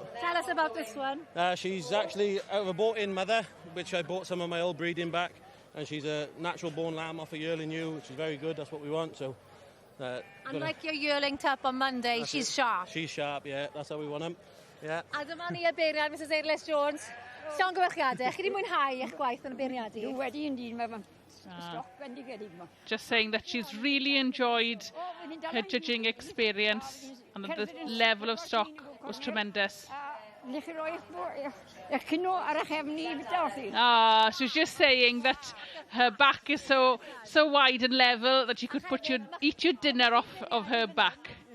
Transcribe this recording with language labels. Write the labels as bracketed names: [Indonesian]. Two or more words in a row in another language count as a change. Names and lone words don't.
[English] Tell us about this one. She's actually out of a bought-in mother, which I bought some of my old breeding back, and she's a natural-born lamb off a yearling ewe, which is very good. That's what we want. So, and like your yearling tup on Monday, she's sharp. She's sharp, yeah. That's how we want them. Yeah. [Welsh] A dyma ni y beirniad, Mrs Eirles Jones. Sion gyfarchiadau, chi wedi mwynhau eich gwaith yn y beirniadu? Wedi indeed, mae'n stoc bendigedig yma. [English] Just saying that she's really enjoyed her judging experience, and that the level of stock was tremendous. She was just saying that her back is so wide and level that you could eat your dinner off of her back.